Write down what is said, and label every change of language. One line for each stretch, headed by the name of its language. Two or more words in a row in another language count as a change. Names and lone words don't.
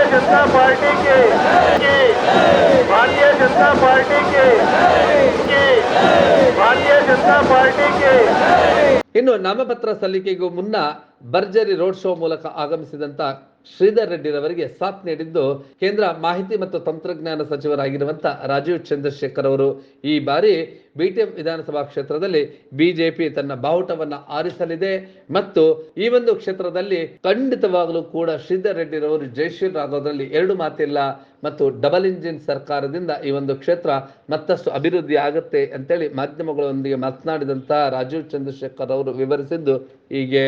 Hindi: जनता पार्टी की भारतीय जनता पार्टी की भारतीय जनता पार्टी की
Kannada: ಇನ್ನು ನಾಮಪತ್ರ ಸಲ್ಲಿಕೆಗೂ ಮುನ್ನ ಭರ್ಜರಿ
English: road show
Kannada: ಮೂಲಕ ಆಗಮಿಸಿದಂತ ಶ್ರೀಧರ್ ರೆಡ್ಡಿರವರಿಗೆ ಸಾಥ್ ನೀಡಿದ್ದು ಕೇಂದ್ರ ಮಾಹಿತಿ ಮತ್ತು ತಂತ್ರಜ್ಞಾನ ಸಚಿವರಾಗಿರುವಂತ ರಾಜೀವ್ ಚಂದ್ರಶೇಖರ್ ಅವರು. ಈ ಬಾರಿ ಬಿಟಿಎಂ ವಿಧಾನಸಭಾ ಕ್ಷೇತ್ರದಲ್ಲಿ ಬಿಜೆಪಿ ತನ್ನ ಬಾವುಟವನ್ನ ಆರಿಸಲಿದೆ ಮತ್ತು ಈ ಒಂದು ಕ್ಷೇತ್ರದಲ್ಲಿ ಖಂಡಿತವಾಗಲೂ ಕೂಡ ಶ್ರೀಧರ್ ರೆಡ್ಡಿರವರು ಜಯಶೀಲರಾಗೋದ್ರಲ್ಲಿ ಎರಡು ಮಾತಿಲ್ಲ ಮತ್ತು
English: double engine
Kannada: ಸರ್ಕಾರದಿಂದ ಈ ಒಂದು ಕ್ಷೇತ್ರ ಮತ್ತಷ್ಟು ಅಭಿವೃದ್ಧಿ ಆಗುತ್ತೆ ಅಂತೇಳಿ ಮಾಧ್ಯಮಗಳೊಂದಿಗೆ ಮಾತನಾಡಿದಂತ ರಾಜೀವ್ ಚಂದ್ರಶೇಖರ್ ಅವರು ವಿವರಿಸಿದ್ದು ಹೀಗೆ.